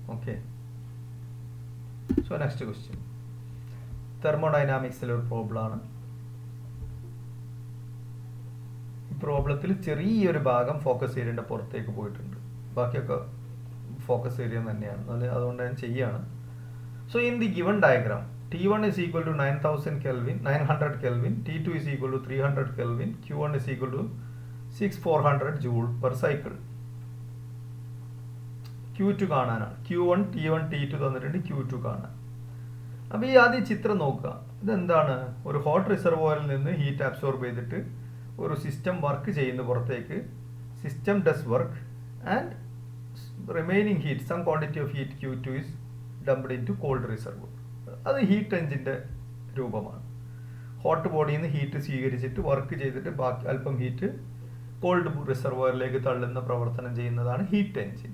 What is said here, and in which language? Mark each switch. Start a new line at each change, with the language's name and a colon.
Malayalam: Okay, so next question തെർമോഡൈനാമിക്സിലെ ഒരു പ്രോബ്ലമാണ്. ഈ പ്രോബ്ലത്തിൽ ചെറിയൊരു ഭാഗം ഫോക്കസ് ഏരിയയുടെ പുറത്തേക്ക് പോയിട്ടുണ്ട്, ബാക്കിയൊക്കെ ഫോക്കസ് ഏരിയ തന്നെയാണ്. അതുകൊണ്ട് ഞാൻ ചെയ്യാണ്.
English: So in the given diagram T1 is equal to 900 Kelvin, T2 is equal to 300 Kelvin, Q1 is equal to 6400 joule per cycle.
Malayalam: Q2 കാണാനാണ്. Q1, T1, T2 തന്നിട്ടുണ്ട്, Q2 കാണാൻ. അപ്പോൾ ഈ ആദ്യം ചിത്രം നോക്കുക. ഇതെന്താണ്? ഒരു ഹോട്ട് റിസർവോയറിൽ നിന്ന് ഹീറ്റ് അബ്സോർബ് ചെയ്തിട്ട് ഒരു സിസ്റ്റം വർക്ക് ചെയ്യുന്ന പുറത്തേക്ക്.
English: System does work and remaining heat, some quantity of heat Q2 is dumped into cold reservoir.
Malayalam: അത് ഹീറ്റ് എഞ്ചിൻ്റെ രൂപമാണ്. ഹോട്ട് ബോഡിയിൽ നിന്ന് ഹീറ്റ് സ്വീകരിച്ചിട്ട് വർക്ക് ചെയ്തിട്ട് ബാക്കി അല്പം ഹീറ്റ് കോൾഡ് റിസർവോയറിലേക്ക് തള്ളുന്ന പ്രവർത്തനം ചെയ്യുന്നതാണ് ഹീറ്റ് എഞ്ചിൻ.